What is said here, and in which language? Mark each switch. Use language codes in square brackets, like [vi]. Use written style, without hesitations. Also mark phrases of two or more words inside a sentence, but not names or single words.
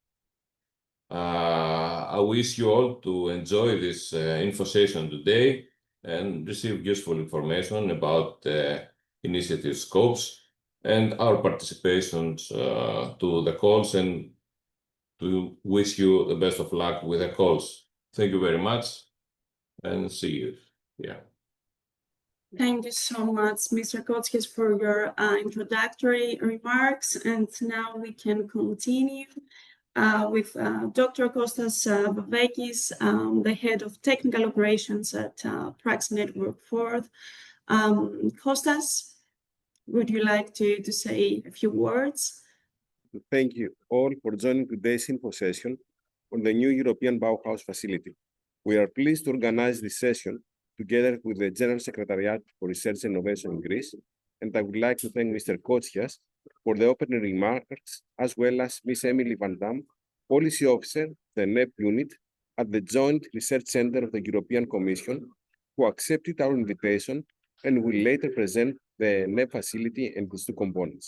[en] I wish you all to enjoy this info session today and receive useful information about the initiative scopes and our participations to the calls, and to wish you the best of luck with the calls. Thank you very much and see you. Yeah. Thank you so much, Mr. Kώtsιas, for your introductory remarks. And now we can continue with Dr. Kostas Vavekis, the head of technical operations at ΠΡΑΞΗ Network 4. Kostas, would you like to say a few words? Thank you all for joining today's info session on the new European Bauhaus facility. We are pleased to organize this session together with the General Secretariat for Research and Innovation in Greece. And I would like to thank Mr. Kώtsιas for the opening remarks, as well as Ms. Emilie Vandam, Policy Officer, the NEB Unit at the Joint Research Center of the European Commission, who accepted our invitation and will later present the NEB facility and its two components.